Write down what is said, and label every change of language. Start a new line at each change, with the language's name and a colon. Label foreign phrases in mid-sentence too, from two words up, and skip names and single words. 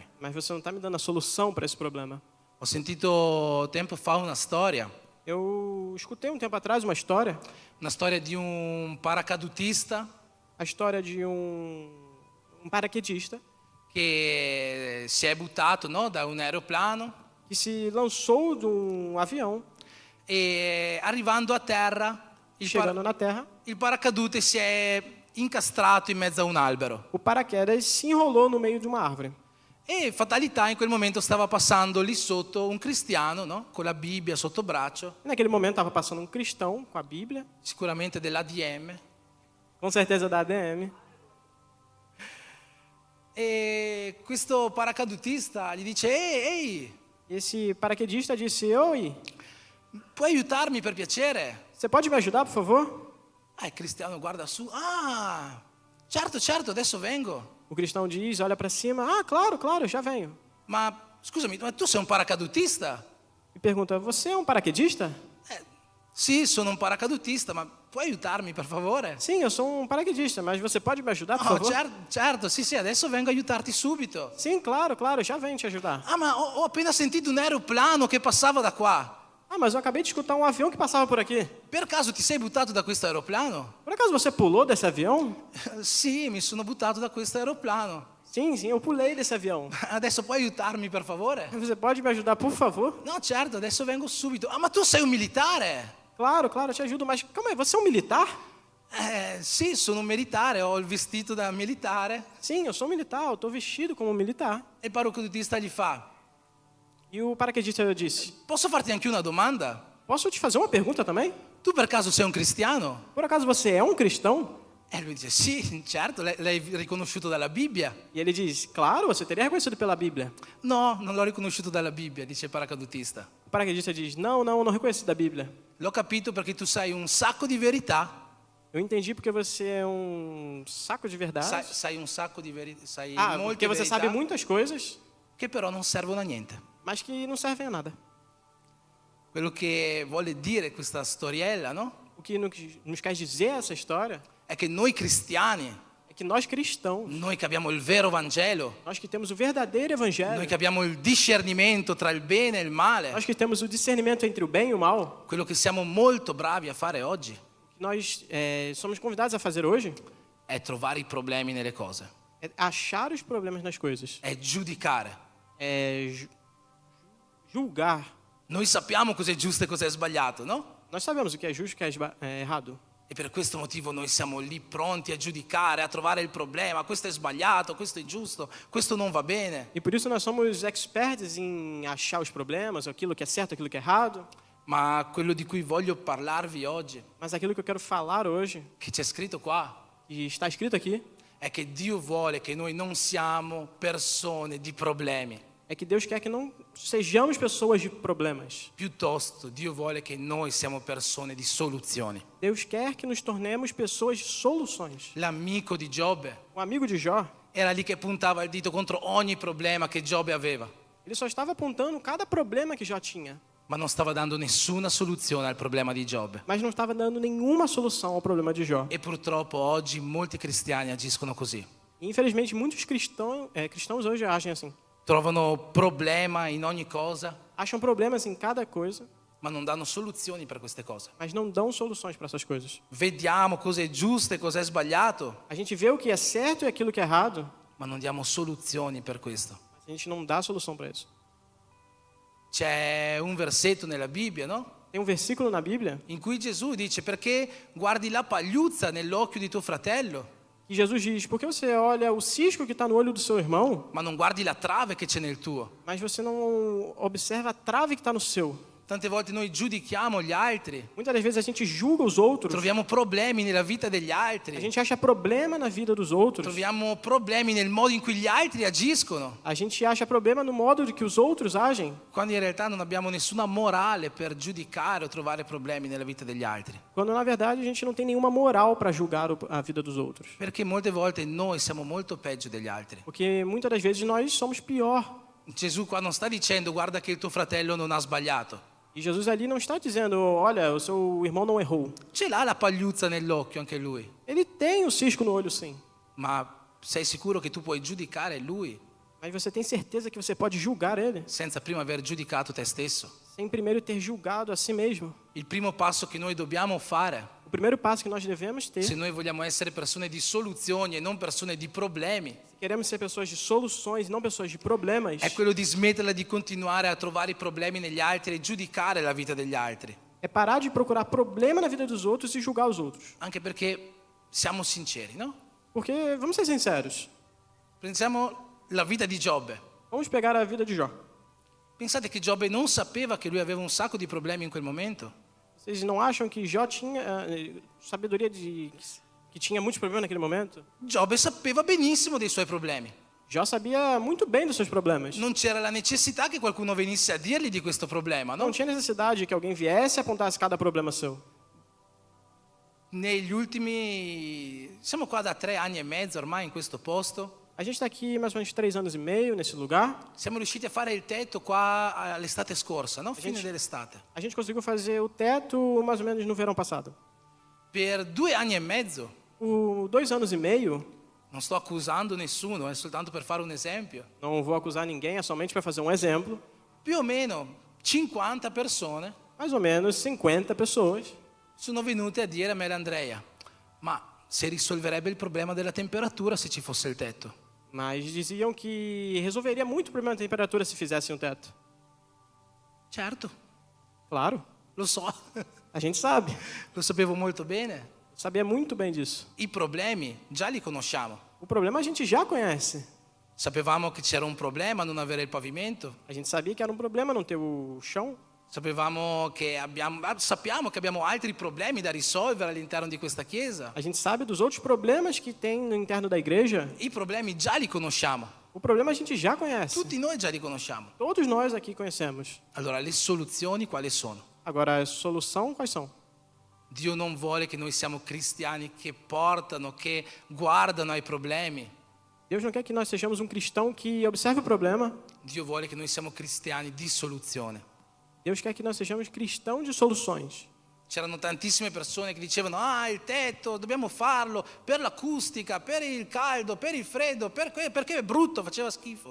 Portuguese: mas você não está me dando a solução para esse problema.
Italian: Ho sentito tempo fa una storia
Portuguese: Eu escutei um tempo atrás uma história,
Italian: di un paracadutista
Portuguese: a história de um paraquedista
Italian: che si è buttato, no, da un aeroplano
Portuguese: que se lançou de um avião,
Italian: e arrivando a terra
Portuguese: chegando na Terra,
Italian: il paracadute si è incastrato in mezzo a un albero.
Portuguese: o paraquedas se enrolou no meio de uma árvore.
Italian: E fatalità, in quel momento stava passando lì sotto un cristiano, no? Con la Bibbia sotto braccio,
Portuguese: E naquele momento estava passando um cristão com a Bíblia,
Italian: sicuramente dell'ADM,
Portuguese: com certeza da ADM.
Italian: e questo paracadutista gli dice: Ehi,
Portuguese: E esse paraquedista disse: Oi,
Italian: puoi aiutarmi per piacere?
Portuguese: você pode me ajudar, por favor?
Italian: Il cristiano guarda su: ah, certo, adesso vengo.
Portuguese: O cristão diz, olha para cima: Ah, claro, claro, já venho.
Italian: Ma scusami, ma tu sei un paracadutista?
Portuguese: E pergunta: Você é um paraquedista?
Italian: Sì, sono un paracadutista, ma puoi aiutarmi per favore?
Portuguese: Sim, eu sou um paraquedista, mas você pode me ajudar, por Oh, favor?
Italian: certo, sì, adesso vengo a aiutarti subito.
Portuguese: Sim, claro, claro, já venho te ajudar.
Italian: Ah, ma ho appena sentito un aeroplano che passava da qua.
Portuguese: Ah, mas eu acabei de escutar um avião que passava por aqui.
Italian: Per caso ti sei buttato da questo aeroplano?
Portuguese: Por acaso você pulou desse avião?
Italian: Sì, mi sono buttato da questo aeroplano.
Portuguese: Sim, eu pulei desse avião.
Italian: Adesso puoi aiutarmi per favore?
Portuguese: Você pode me ajudar, por favor?
Italian: No, certo, adesso vengo subito. Ah, ma tu sei un militare?
Portuguese: Claro, claro, eu te ajudo, mas calma aí, você é um militar?
Italian: Sì, sono un militare, ho il vestito da militare.
Portuguese: Sim, eu sou um militar, eu estou vestido como um militar.
Italian: E il paracadutista gli fa:
Portuguese: E o paraquedista disse:
Italian: posso farti anche una domanda?
Portuguese: Posso te fazer uma pergunta também?
Italian: Tu per caso sei un cristiano?
Portuguese: Por acaso você é um cristão?
Italian: E lui dice: sì, certo, l'hai riconosciuto dalla Bibbia?
Portuguese: E ele diz: Claro, você teria reconhecido pela Bíblia.
Italian: No, non l'ho riconosciuto dalla Bibbia, dice il paracadutista.
Portuguese: O paraquedista diz: Não, não reconheci da Bíblia.
Italian: L'ho capito perché tu sai un sacco di verità,
Portuguese: Eu entendi porque você é um saco de verdade.
Italian: sai un sacco di verità, sai Ah, molte
Portuguese: porque você
Italian: verità
Portuguese: sabe muitas coisas,
Italian: che però non servono a niente.
Portuguese: mas que não servem a nada.
Italian: Quello che vuole dire questa storiella, no?
Portuguese: O que nos quer dizer essa história
Italian: È che noi cristiani,
Portuguese: é que nós cristãos,
Italian: noi che abbiamo il vero Vangelo,
Portuguese: nós que temos o verdadeiro evangelho,
Italian: noi che abbiamo il discernimento tra il bene e il male,
Portuguese: nós que temos o discernimento entre o bem e o mal,
Italian: quello che siamo molto bravi a fare oggi
Portuguese: que nós somos convidados a fazer hoje,
Italian: è trovare i problemi nelle cose,
Portuguese: é achar os problemas nas coisas,
Italian: è giudicare.
Portuguese: é julgar.
Italian: Noi sappiamo cos'è giusto e cos'è sbagliato, no?
Portuguese: Nós sabemos o que é justo e o que é errado.
Italian: E per questo motivo noi siamo lì pronti a giudicare, a trovare il problema. Questo è sbagliato, questo è giusto, questo non va bene.
Portuguese: E por isso nós somos experts em achar os problemas, aquilo que é certo, aquilo que é errado.
Italian: Ma quello di cui voglio parlarvi oggi,
Portuguese: Mas aquilo que eu quero falar hoje,
Italian: che c'è scritto qua,
Portuguese: e está escrito aqui,
Italian: è che Dio vuole che noi non siamo persone di problemi.
Portuguese: é que Deus quer que não sejamos pessoas de problemas.
Italian: Piuttosto, Dio vuole che noi siamo persone di soluzioni.
Portuguese: Deus quer que nos tornemos pessoas de soluções.
Italian: L'amico di Giobbe
Portuguese: O amigo de Jó,
Italian: era lì che puntava il dito contro ogni problema che Giobbe aveva,
Portuguese: ele só estava apontando cada problema que Jó tinha,
Italian: ma non stava dando nessuna soluzione al problema di Giobbe.
Portuguese: mas não estava dando nenhuma solução ao problema de Jó.
Italian: E purtroppo oggi molti cristiani agiscono così.
Portuguese: E, infelizmente, muitos cristãos hoje agem assim.
Italian: Trovano problema in ogni cosa,
Portuguese: Acham problemas em cada coisa,
Italian: ma non danno soluzioni per queste cose.
Portuguese: mas não dão soluções para essas coisas.
Italian: Vediamo cosa è giusto e cosa è sbagliato,
Portuguese: A gente vê o que é certo e aquilo que é errado,
Italian: ma non diamo soluzioni per questo.
Portuguese: mas a gente não dá solução para isso.
Italian: C'è un versetto nella Bibbia, no?
Portuguese: Tem um versículo na Bíblia
Italian: In cui Gesù dice: perché guardi la pagliuzza nell'occhio di tuo fratello,
Portuguese: que Jesus diz: por que você olha o cisco que está no olho do seu irmão,
Italian: ma non guardi la trave che c'è nel tuo?
Portuguese: mas você não observa a trave que está no seu?
Italian: Tante volte noi giudichiamo gli altri,
Portuguese: Muitas das vezes a gente julga os outros.
Italian: troviamo problemi nella vita degli
Portuguese: A
Italian: altri,
Portuguese: gente acha problema na vida dos outros.
Italian: troviamo problemi nel modo in cui gli altri agiscono,
Portuguese: A gente acha problema no modo de que os outros agem,
Italian: quando in realtà non abbiamo nessuna morale per giudicare o trovare problemi nella vita degli altri.
Portuguese: quando na verdade a gente não tem nenhuma moral para julgar a vida dos outros.
Italian: Perché molte volte noi siamo molto peggio degli altri.
Portuguese: Porque muitas das vezes nós somos pior.
Italian: Gesù qua non sta dicendo guarda che il tuo fratello non ha sbagliato.
Portuguese: E Jesus ali não está dizendo, olha, o seu irmão não errou.
Italian: Ce l'ha la pagliuzza nell'occhio anche lui,
Portuguese: Ele tem o cisco no olho, sim.
Italian: ma sei sicuro che tu puoi giudicare lui
Portuguese: Mas você tem certeza que você pode julgar ele?
Italian: senza prima aver giudicato te stesso?
Portuguese: Sem primeiro ter julgado a si mesmo.
Italian: Il primo passo che noi dobbiamo fare,
Portuguese: O primeiro passo que nós devemos ter,
Italian: se noi vogliamo essere persone di soluzioni e non persone di problemi,
Portuguese: se queremos ser pessoas de soluções, não pessoas de problemas,
Italian: è quello di smetterla di continuare a trovare i problemi negli altri e giudicare la vita degli altri.
Portuguese: é parar de procurar problema na vida dos outros e julgar os outros.
Italian: Anche perché siamo sinceri, no?
Portuguese: Porque, vamos ser sinceros,
Italian: Pensiamo la vita di Giobbe.
Portuguese: vamos pegar a vida de Jó.
Italian: Pensate che Giobbe non sapeva che lui aveva un sacco di problemi in quel momento?
Portuguese: Vocês não acham que Jó tinha sabedoria de que tinha muitos problemas naquele momento?
Italian: Giobbe sapeva benissimo dei suoi problemi.
Portuguese: Jó sabia muito bem dos seus problemas.
Italian: Non c'era la necessità che qualcuno venisse a dirgli di questo problema, no?
Portuguese: Não tinha necessidade que alguém viesse e apontasse cada problema seu.
Italian: Negli ultimi... Siamo qua da 3 anni e mezzo ormai in questo posto.
Portuguese: A gente está aqui mais ou menos 3 anos e meio nesse lugar.
Italian: Siamo riusciti a fare il tetto qua all'estate scorsa, no? Fine
Portuguese: gente-
Italian: dell'estate.
Portuguese: A gente conseguiu fazer o teto mais ou menos no verão passado.
Italian: Per 2 anni e mezzo,
Portuguese: Por 2 anos e meio,
Italian: non sto accusando nessuno, è soltanto per fare un esempio,
Portuguese: não vou acusar ninguém, é somente para fazer um exemplo,
Italian: più o meno 50 persone
Portuguese: mais ou menos 50 pessoas
Italian: sono venute a dire a me e Andrea, ma si risolverebbe il problema della temperatura se ci fosse il tetto.
Portuguese: mas diziam que resolveria muito o problema da temperatura se fizessem um teto.
Italian: Certo,
Portuguese: Claro,
Italian: lo so,
Portuguese: a gente sabe.
Italian: lo sapevo molto bene.
Portuguese: Sabia muito bem disso.
Italian: I problemi già li conosciamo.
Portuguese: O problema a gente já conhece.
Italian: Sapevamo che c'era un problema a non avere il pavimento,
Portuguese: A gente sabia que era um problema não ter o chão.
Italian: sappiamo che abbiamo altri problemi da risolvere all'interno di questa chiesa.
Portuguese: A gente sabe dos outros problemas que tem no interno da igreja.
Italian: I problemi già li conosciamo,
Portuguese: O problema a gente já conhece.
Italian: tutti noi già li conosciamo.
Portuguese: Todos nós aqui conhecemos.
Italian: Allora le soluzioni quali sono?
Portuguese: Agora, a solução quais são?
Italian: Dio non vuole che noi siamo cristiani che portano, che guardano ai problemi.
Portuguese: Deus não quer que nós sejamos um cristão que observe o problema.
Italian: Dio vuole che noi siamo cristiani di soluzione.
Portuguese: Deus quer que nós sejamos cristãos de soluções.
Italian: C'erano tantissime persone che dicevano il tetto, dobbiamo farlo per l'acustica, per il caldo, per il freddo, perché è brutto, faceva schifo.